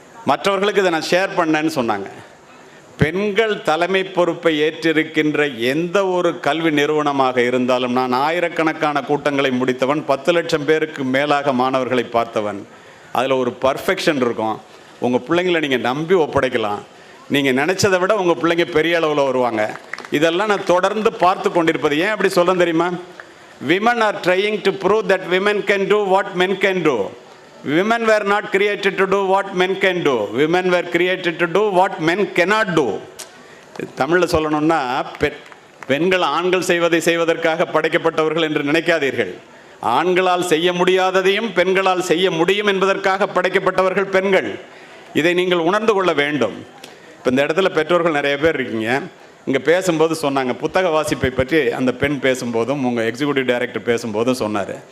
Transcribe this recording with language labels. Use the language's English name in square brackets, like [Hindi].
[Tamil] மற்றவர்களுக்கு இதை நான் ஷேர் பண்ணேன்னு சொன்னாங்க. பெண்கள் தலைமை பொறுப்பை ஏற்றிருக்கின்ற எந்த ஒரு கல்வி நிறுவனமாக இருந்தாலும், நான் ஆயிரக்கணக்கான கூட்டங்களை முடித்தவன், 10 லட்சம் பேருக்கு மேலாக மாணவர்களை பார்த்தவன், அதில் ஒரு பர்ஃபெக்ஷன் இருக்கும். உங்கள் பிள்ளைங்களை நீங்கள் நம்பி ஒப்படைக்கலாம். நீங்கள் நினச்சதை விட உங்கள் பிள்ளைங்க பெரிய அளவில் வருவாங்க. இதெல்லாம் நான் தொடர்ந்து பார்த்து கொண்டிருப்பது. ஏன் அப்படி சொல்ல தெரியுமா? [English] Women are trying to prove that women can do what men can do. Women were not created to do what men can do. Women were created to do what men cannot do. [Tamil] தமிழில் சொல்லணும்னா, பெண்கள் ஆண்கள் செய்வதை செய்வதற்காக படைக்கப்பட்டவர்கள் என்று நினைக்காதீர்கள். ஆண்களால் செய்ய முடியாததையும் பெண்களால் செய்ய முடியும் என்பதற்காக படைக்கப்பட்டவர்கள் பெண்கள். இதை நீங்கள் உணர்ந்து கொள்ள வேண்டும். இப்போ இந்த இடத்துல பெற்றோர்கள் நிறைய பேர் இருக்கீங்க. இங்கே பேசும்போது சொன்னாங்க, புத்தக வாசிப்பை பற்றி அந்த பெண் பேசும்போதும் உங்கள் எக்ஸிக்யூட்டிவ் டைரக்டர் பேசும்போதும் சொன்னார்.